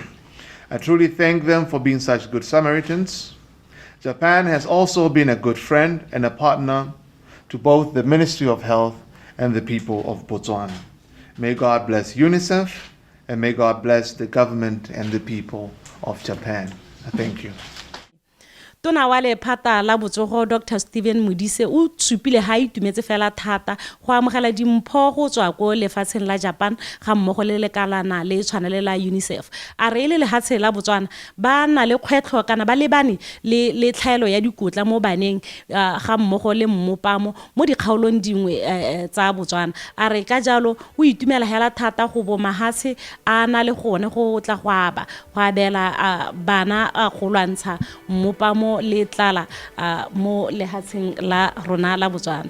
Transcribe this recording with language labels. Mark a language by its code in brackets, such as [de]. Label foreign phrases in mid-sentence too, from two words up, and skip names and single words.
[en] I truly thank them for being such good Samaritans. Japan has also been a good friend and a partner to both the Ministry of Health and the people of Botswana. May God bless UNICEF, and may God bless the government and the people of Japan. Thank you. [tn] Tona wa lephata la botsogo Dr. Stephen Modise o tsupile ha itumetse fela thata go amogela dimpho go tswa ko lefatsheng la Japan ga mmogo le lekalana le tshwanele la UNICEF a re ile lehatshe la Botswana ba na le kgwetlho kana ba lebane le tlhaelo ya dikotla mo baneng ga mmogo le mmopamo mo dikgaolong dingwe tsa Botswana a re ka jalo o itumela hela thata go bo mahatshe a na le gone go tla go abela bana go lwantsha mmopamo le tlala mo lehatsheng la rona la Botswana.